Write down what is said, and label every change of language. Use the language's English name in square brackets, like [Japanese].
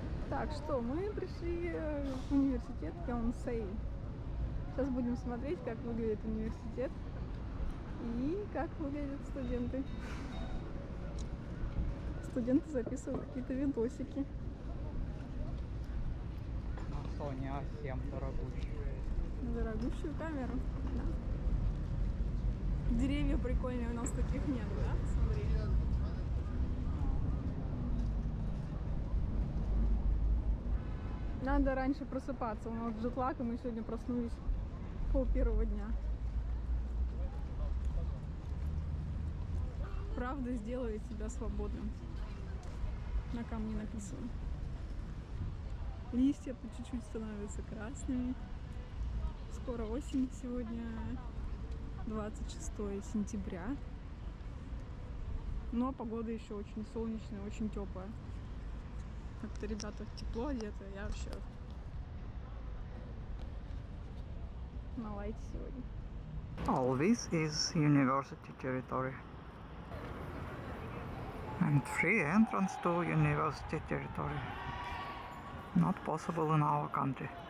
[Russian] Так что, мы пришли в университет Йонсей. Сейчас будем смотреть, как выглядит университет и как выглядят студенты. Студенты записывают какие-то видосики. Sony A7 дорогущая. Дорогущую камеру, да. Деревья прикольные, у нас таких нет, да? Смотри. Надо раньше просыпаться, у нас джетлаг, и мы сегодня проснулись пол-первого дня. Правда сделает тебя свободным. На камне написано. Листья по чуть-чуть становятся красными. Скоро осень, сегодня 26 сентября. Но погода еще очень солнечная, очень теплая. Как-то ребята тепло одеты, я вообще на лайте сегодня. [English] All this is university territory. And free entrance to university territory. Not possible in our country.